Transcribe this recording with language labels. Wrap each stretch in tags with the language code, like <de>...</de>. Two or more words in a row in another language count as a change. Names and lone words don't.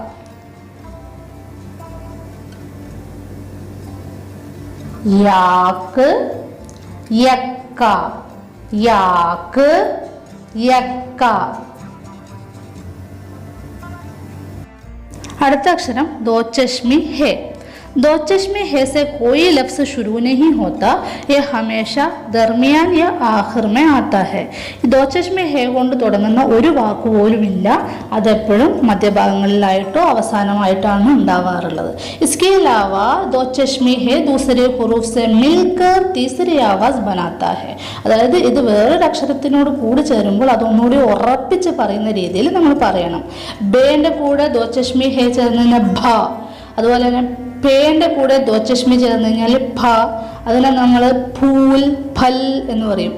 <ml>യാക്ക്, യക്ക, യാക്ക്, യക്ക. അടുത്ത അക്ഷരം</ml> <ur>دو چشمی ہے. دو چشمے ہے سے کوئی لفظ شروع نہیں ہوتا، یہ ہمیشہ درمیان یا آخر میں آتا ہے. دو چشمے ہے</ur> <ml>കൊണ്ട് തുടങ്ങുന്ന ഒരു വാക്ക് പോലുമില്ല, അതെപ്പോഴും മധ്യഭാഗങ്ങളിലായിട്ടോ അവസാനമായിട്ടാണ് ഉണ്ടാവാറുള്ളത്.</ml> <ur>اس کے علاوہ دو چشمے ہے دوسرے حروف سے مل کر تیسری آواز بناتا ہے.</ur> <ml>അതായത് ഇത് വേറൊരു അക്ഷരത്തിനോട് കൂടി ചേരുമ്പോൾ അതൊന്നുകൂടി ഉറപ്പിച്ച് പറയുന്ന രീതിയിൽ നമ്മൾ പറയണം. ബേന്റെ കൂടെ</ml> <ur>دو چشمی ہے</ur> <ml>ചേർന്ന് ഭ, അതുപോലെ തന്നെ പേന്റെ കൂടെ</ml> <ur>دو چشمی</ur> <ml>ചേർന്ന് കഴിഞ്ഞാൽ ഭ, അതിനെ നമ്മൾ ഫൂൽ, ഫൽ എന്ന് പറയും.</ml>